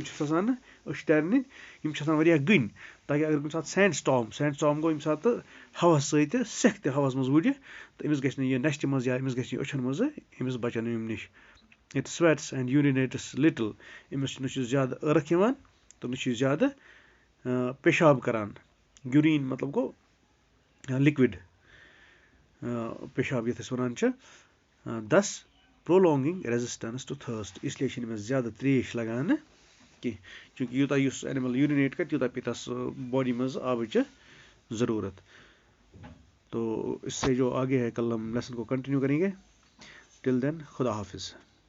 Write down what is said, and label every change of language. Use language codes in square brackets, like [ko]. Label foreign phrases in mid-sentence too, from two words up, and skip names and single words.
[ks] یِم چھِس آسان أشترنہِ یِم چھِ آسان واریاہ گٔنۍ تاکہِ اگر کُنہِ ساتہٕ سینڈ سٹارم گوٚو ییٚمہِ ساتہٕ ہواہَس سۭتۍ سٮ۪کھ تہِ ہواہَس منٛز وُڈِ تہٕ أمِس گژھِ نہٕ یہِ نَشتہِ منٛز یا أمِس گژھِ نہٕ یہِ أچھَن منٛز أمِس بَچَن ییٚمہِ نِش [en] it sweats and urinates little [ks] أمِس نہ چھُ زیادٕ ٲرَکھ یِوان تہٕ نہ چھُ زیادٕ پیشاب کَران یوٗریٖن مطلب گوٚو لِکوِڈ پیشاب یَتھ أسۍ وَنان چھِ [en] thus prolonging resistance to thirst [ks] اِسلیے چھِنہٕ أمِس زیادٕ ترٛیش لگان کینٛہہ چوٗنٛکہِ یوٗتاہ یُس اینِمٕل یوٗرِنیٹ کَرِ تیوٗتاہ پیٚیہِ تَس باڈی منٛز آبٕچ ضروٗرت [ur] تو اس سے جو آگے ہے کل ہم لیسن کو کنٹینیو کریں گے [en] till then [ur] خدا حافظ.